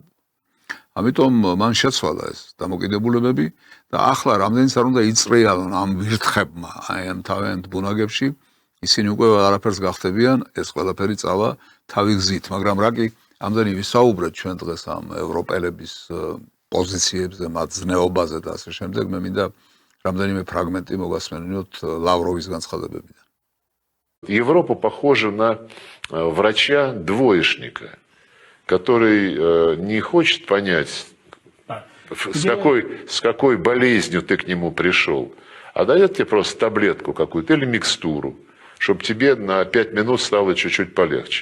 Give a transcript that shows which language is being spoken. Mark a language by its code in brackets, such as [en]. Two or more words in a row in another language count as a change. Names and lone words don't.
[ka] ამიტომ მან შეცვალა ეს დამოკიდებულებები და ახლა რამდენიც არ უნდა იწრიალონ ამ ვირთხებმა, აი ამ თავიანთ ბუნაგებში, ისინი უკვე არაფერს გახდებიან, ეს ყველაფერი წავა თავი გზით, მაგრამ რა კი ამდენი ვისაუბრეთ ჩვენ დღეს ამ ევროპელების პოზიციებზე, მათ ზნეობაზე და ასე შემდეგ, მე მინდა რამდენიმე ფრაგმენტი მოგასმენინოთ ლავროვის განცხადებებიდან. [ru] Европа похожа на врача-двоечника, который не хочет понять, с какой болезнью ты к нему пришел, а дает тебе просто таблетку какую-то или микстуру, чтобы тебе на 5 минут стало чуть-чуть полегче.